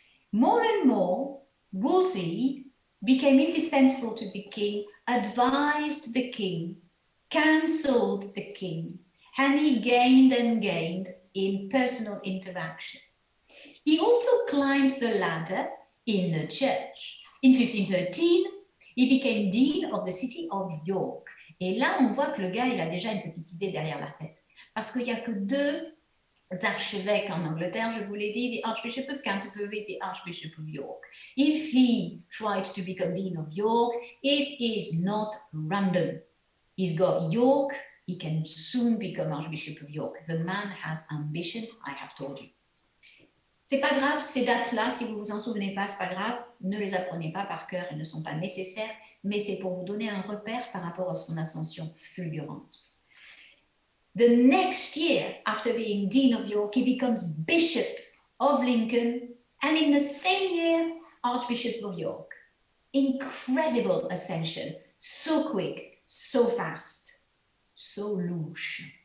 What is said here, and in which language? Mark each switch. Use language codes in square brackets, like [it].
[en] More and more, Wolsey became indispensable to the king, advised the king, counseled the king, and he gained and gained in personal interaction. He also climbed the ladder in the church. In 1513, he became dean of the city of York. [fr] Et là, on voit que le gars, il a déjà une petite idée derrière la tête. Parce qu'il n'y a que deux archevêques en Angleterre, je vous l'ai dit, [en] the Archbishop of Canterbury, the Archbishop of York. If he tried to become Dean of York, it is not random. He's got York, he can soon become Archbishop of York. The man has ambition, I have told you. [fr] C'est pas grave, ces dates-là, si vous vous en souvenez pas, c'est pas grave, ne les apprenez pas par cœur, elles ne sont pas nécessaires, mais c'est pour vous donner un repère par rapport à son ascension fulgurante. [en] The next year, after being Dean of York, he becomes Bishop of Lincoln, and in the same year, Archbishop of York. Incredible ascension, so quick, so fast, so louche.